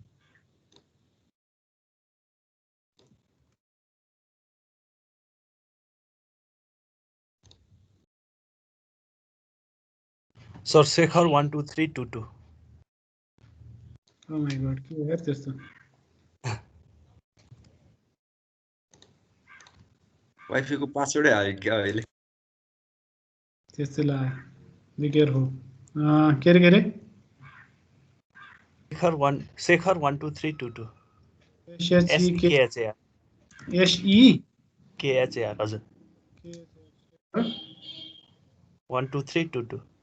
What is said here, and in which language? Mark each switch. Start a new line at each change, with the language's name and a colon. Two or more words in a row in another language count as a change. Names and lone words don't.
Nepali: सर शेखर 12322।
English: Oh my God,
Nepali: के हो यार त्यस्तो। वाइफाई को पासवर्डै हाल्यो क्या अहिले। त्यस्तै ला,
English: be careful.
Nepali: के अरे शेखर 12322। SHEKHAR हजुर 12322।